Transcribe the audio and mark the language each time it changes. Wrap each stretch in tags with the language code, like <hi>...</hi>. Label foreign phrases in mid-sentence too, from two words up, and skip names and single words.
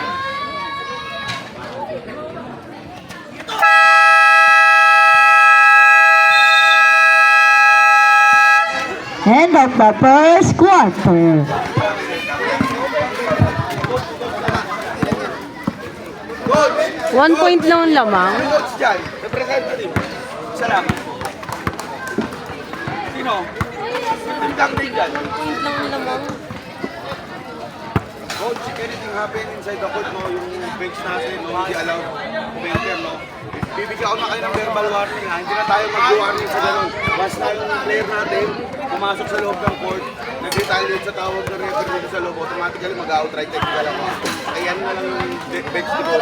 <en>End of the first quarter.</en> <tl>Coach! 1 point lang ang lamang. Coach dyan, representative. Isa lang. Sino? Team captain dyan. 1 point lang ang lamang.</tl> <en>Coach, if anything happen inside the court, no,</en> <tl>yung bench natin, no, hindi allowed commenter, no. Bibigyan ko na kayo ng verbal warning, ha. Hindi na tayo mag-warning sa ganun. Basta yung player natin, pumasok sa loob ng court, nag-retaliate sa tawag ng referee dito sa loob, automatically mag-</tl> <en>outright technical</en> <tl>ako. Kaya yan na lang yung bench siguro.</tl>